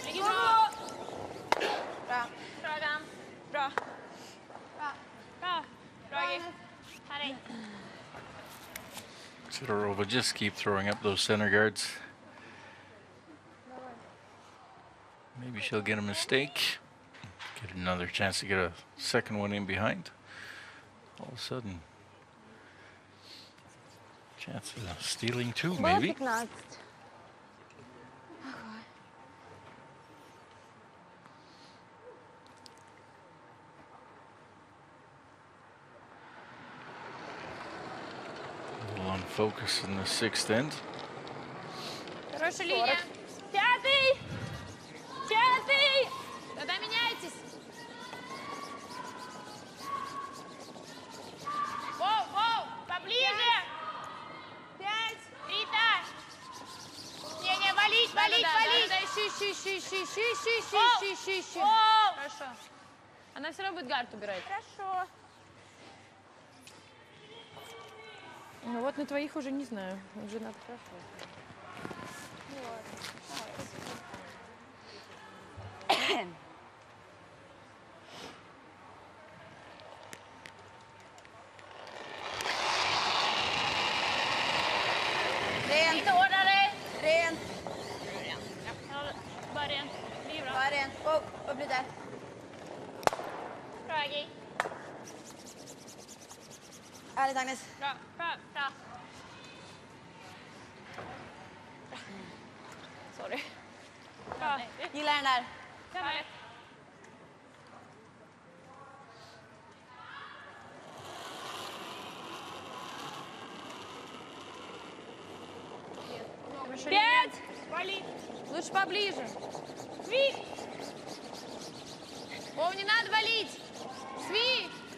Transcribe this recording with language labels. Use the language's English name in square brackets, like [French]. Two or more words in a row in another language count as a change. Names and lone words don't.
[Swedish] Ligger bra. Bra. Bra, Gam. Bra. Bra. Bra, Gif. Här är. [English] Sidorova just keep throwing up those center guards. Maybe she'll get a mistake. Get another chance to get a second one in behind. All of a sudden. Chance of stealing two, maybe. 15. A little on focus in the sixth end. [Russian] Хорошая линия. 5. 5. Тогда меняйтесь. Воу, поближе. 5. Рита. Не, валить. Да, ищи. О! Хорошо. Она все равно будет гард убирать. Хорошо. Ну вот на твоих уже не знаю. Уже надо хорошо. [Swedish] Lite hårdare. Rent. Bara rent. Det är bra. Bara rent. Vad blir det? Bra, Aggie. Ärligt Agnes. Bra. Sorry. Bra. Gillar den där. Bra. [Russian] Пять. Вали. Лучше поближе. Сви. О, не надо валить. Сви.